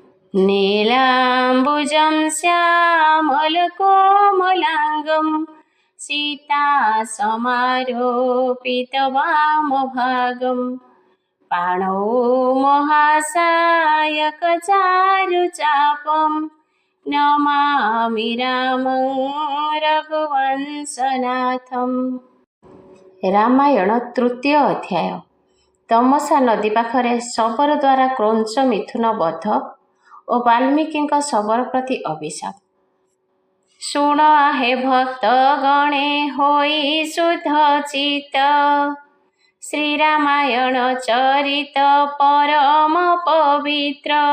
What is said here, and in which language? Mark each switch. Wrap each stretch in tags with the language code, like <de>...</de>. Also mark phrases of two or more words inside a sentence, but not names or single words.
<sa>नीलाम्बुजं श्यामलकोमलाङ्गं सीतासमारोपितवामभागं पाणौ महासायकचारुचापं नमामि रामं रघुवंशनाथम्।</sa> <or>ରାମାୟଣ ତୃତୀୟ ଅଧ୍ୟାୟ। ତମସା ନଦୀ ପାଖରେ ଶବର ଦ୍ୱାରା କ୍ରୌଞ୍ଚ ମିଥୁନ ବଧ ଓ ବାଲ୍ମୀକିଙ୍କ ଶବର ପ୍ରତି ଅଭିଶାପ। ଶୁଣ ହେ ଭକ୍ତ ଗଣେ ହୋଇ ଶୁଦ୍ଧ ଚିତ୍ତ, ଶ୍ରୀରାମାୟଣ ଚରିତ ପରମ ପବିତ୍ର।</or>